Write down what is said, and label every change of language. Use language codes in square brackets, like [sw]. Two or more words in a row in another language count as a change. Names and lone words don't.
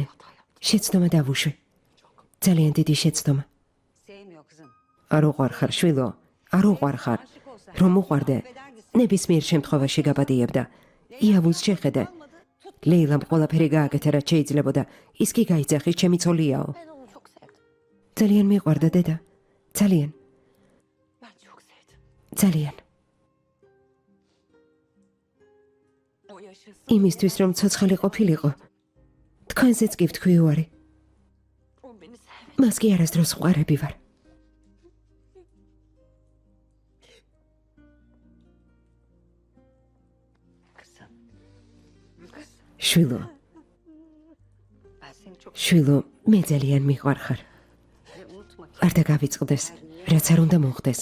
[ka] შეცდომა დავუშვი. ძალიან დიდი შეცდომა. არ უყვარ ხარ, შვილო, არ უყვარ ხარ. რომ უყვარდე, ნებისმიერ შემთხვევაში გაპატიებდა. იავუს შეხედე. ლეილამ ყველაფერი გააკეთა, რაც შეიძლებოდა. ის კი გაიძახის, ჩემი ცოლიაო. [tr] Ben onu çok sevdim. [ka] ძალიან მიყვარდა, დედა. ძალიან, [tr] Ben çok sevdim. [ka] ძალიან. [tr] O yaşasın. [ka] იმისთვის, რომ ცოცხალი ყოფილიყო. თქვენზეც კი ვთქვი უარი. [tr] O beni sevmedi. [ka] მას კი არასდროს ვყარები ვარ. შვილო, შვილო, მე ძალიან მიყვარ ხარ. არ დაგავიწყდეს, რაც არ უნდა მოხდეს.